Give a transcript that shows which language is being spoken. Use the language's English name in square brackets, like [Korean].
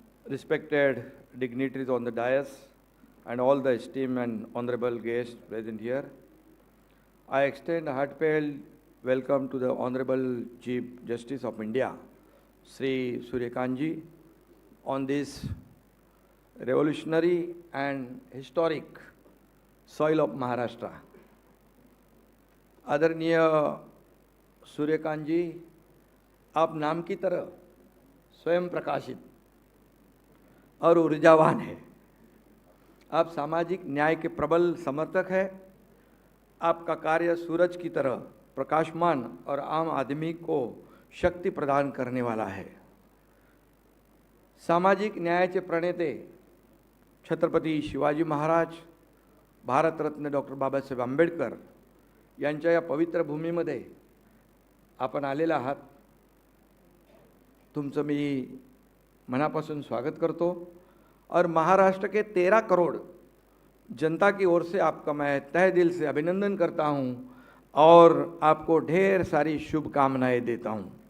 [English] Respected dignitaries on the dais and all the esteemed and honorable guests present here, I extend a heartfelt welcome to the Honorable Chief Justice of India, Sri Suryakanji, on this revolutionary and historic soil of Maharashtra. [Hindi] आदरणीय सूर्यकांत जी, आप नाम की तरह स्वयं प्रकाशित और ऊर्जावान है. आप सामाजिक न्याय के प्रबल समर्थक हैं. आपका कार्य सूरज की तरह प्रकाशमान और आम आदमी को शक्ति प्रदान करने वाला है. [Marathi] सामाजिक न्यायाचे प्रणेते छत्रपती शिवाजी महाराज, भारतरत्न डॉक्टर बाबासाहेब आंबेडकर यांच्या या पवित्र भूमीमध्ये आपण आलेला आहात. तुमचं मी मनापासून स्वागत करतो [Hindi] और महाराष्ट्र के 13 करोड़ जनता की ओर से आपका मैं तहे दिल से अभिनंदन करता हूं और आपको ढेर सारी शुभकामनाएं देता हूं.